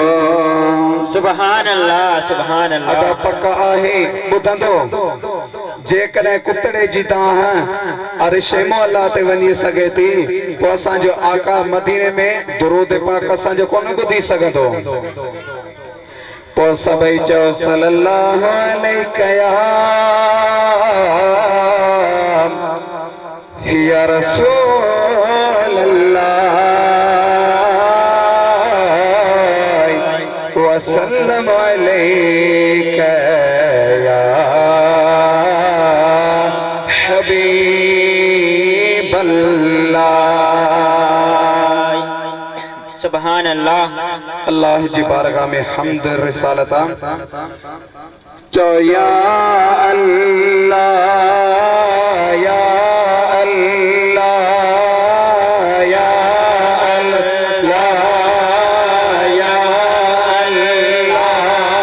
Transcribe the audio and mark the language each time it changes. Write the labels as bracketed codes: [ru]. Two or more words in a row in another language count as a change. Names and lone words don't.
[ar] سبحان الله سبحان अदा अल्लाह। [sd] पक आहे ॿुधंदो जेकॾहिं कुतड़े जी दाह अर्श मौला ते वञी सघे थी पोइ असांजो आका मदीने में दुरूद पाक असांजो कोन ॿुधी सघंदो। पोइ सभई चओ [ar] صلى الله عليه يا رسول الله وسلم عليك يا حبيب الله. سبحان الله. [sd] अल्लाह जी बारगाह में हम्द रिसालता चो [ar] يا الله يا الله يا الله يا الله